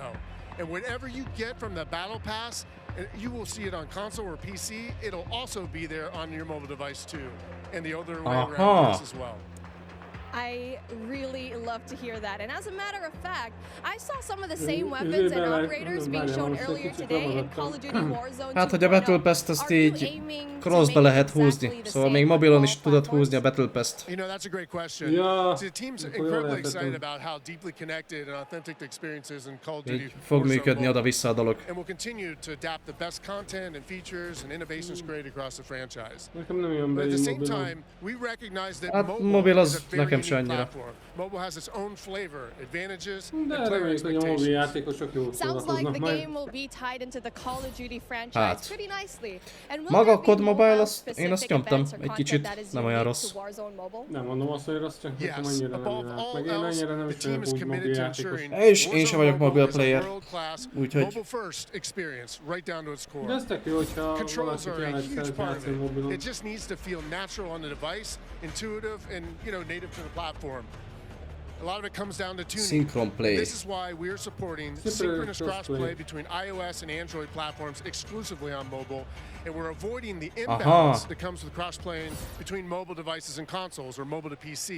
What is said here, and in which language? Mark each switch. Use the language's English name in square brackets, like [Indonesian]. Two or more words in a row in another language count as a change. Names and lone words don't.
[English] And whatever you get from the Battle Pass, you will see it on console or PC. It'll also be there on your mobile device too, and the other way around as well. I really love to hear that. And as a matter of fact, I saw some of the same weapons and operators being shown earlier today in Call of Duty Warzone 2.0. [Hungarian] Hát, hogy a Battle Pass-t azt így crossba lehet húzni. Szóval még mobilon is tudod húzni a Battle Pass-t. [English] You know, that's a great question. So the team's incredibly excited about how deeply connected and authentic the experience is in Call of Duty. [Hungarian] Fog működni oda-vissza a dolog. [English] And we'll continue to adapt the best content and features and innovations created across the franchise. But at the same time, we recognize that mobile is a very unique platform. Mobile has its own flavor, advantages, and player expectations. Sounds like the game will be tied into the Call of Duty franchise pretty nicely. And will [Hungarian] Maga a [English] there CoD be [Hungarian] Mobile-azt én azt nyomtam egy kicsit, nem olyan rossz. Nem mondom azt, hogy rossz, csak nekem annyira nem meg én annyira nem is vagyok úgy mobil játékos. Én sem vagyok [English] mobile player, [Hungarian] úgyhogy... De ez tök jó, hogyha valaki tényleg szeret játszani mobilon. [English] It just needs to feel natural on the device, intuitive, and native to the platform. A lot of it comes down to tuning. Synchron play. This is why we're supporting synchronous crossplay between iOS and Android platforms exclusively on mobile, and we're avoiding the imbalance that comes with cross-playing between mobile devices and consoles or mobile to PC.